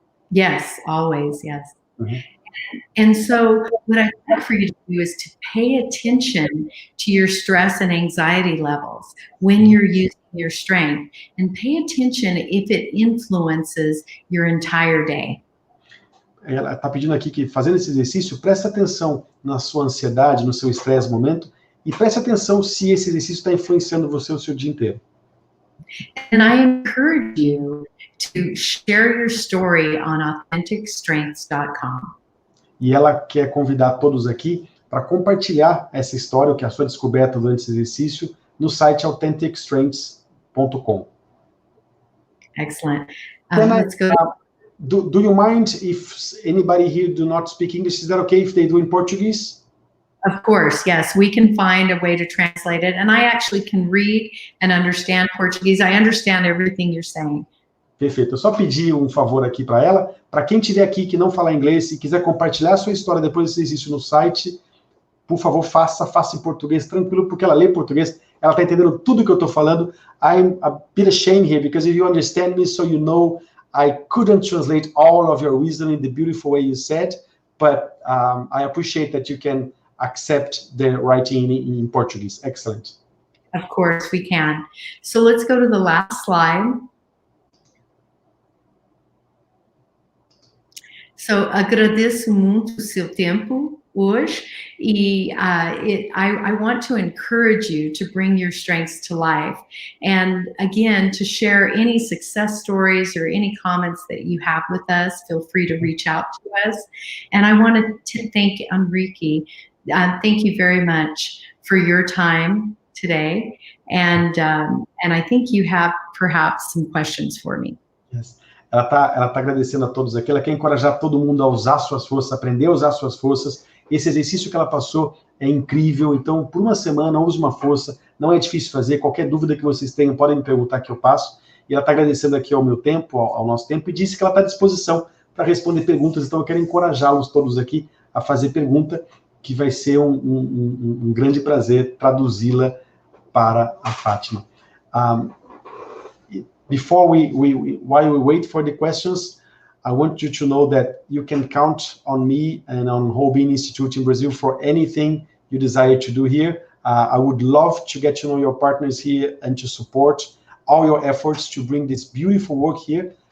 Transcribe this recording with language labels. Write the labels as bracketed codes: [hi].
[en] Yes, always, yes. And so what I'd like for you to do is to pay attention to your stress and anxiety levels when you're using your strength, and pay attention if it influences your entire day. [pt] Ela está pedindo aqui que, fazendo esse exercício, preste atenção na sua ansiedade, no seu estresse no momento, e preste atenção se esse exercício está influenciando você o seu dia inteiro. [en] And I encourage you to share your story on AuthenticStrengths.com. [pt] E ela quer convidar todos aqui para compartilhar essa história, o que é a sua descoberta durante esse exercício, no site AuthenticStrengths.com. [en] Excellent. Let's go. Do you mind if anybody here do not speak English? Is that okay if they do in Portuguese? Of course, yes, we can find a way to translate it. And I actually can read and understand Portuguese. I understand everything you're saying. [pt] Perfeito. Eu só pedi um favor aqui para ela. Para quem estiver aqui que não fala inglês e quiser compartilhar a sua história depois desse exercício no site, por favor, faça em português, tranquilo, porque ela lê português, ela está entendendo tudo que eu estou falando. [en] I'm a bit ashamed here, because if you understand me, so you know, I couldn't translate all of your wisdom in the beautiful way you said, but I appreciate that you can accept the writing in Portuguese. Excellent. Of course, we can. So let's go to the last slide. So, [pt] agradeço muito o seu tempo hoje, e [en] I want to encourage you to bring your strengths to life, and again, to share any success stories or any comments that you have with us. Feel free to reach out to us. And I want to thank Henrique. Thank you very much for your time today, and I think you have perhaps some questions for me. Yes. [pt] Ela tá agradecendo a todos aqui, ela quer encorajar todo mundo a usar suas forças, aprender a usar suas forças. Esse exercício que ela passou é incrível, então por uma semana use uma força, não é difícil fazer, qualquer dúvida que vocês tenham podem me perguntar que eu passo. E ela está agradecendo aqui ao meu tempo, ao nosso tempo, e disse que ela está à disposição para responder perguntas, então eu quero encorajá-los todos aqui a fazer pergunta, que vai ser um grande prazer traduzi-la para a Fátima. [en] While we wait for the questions, I want you to know that you can count on me and on Robin Institute in Brazil for anything you desire to do here. I would love to get to know your partners here and to support all your efforts to bring this beautiful work here.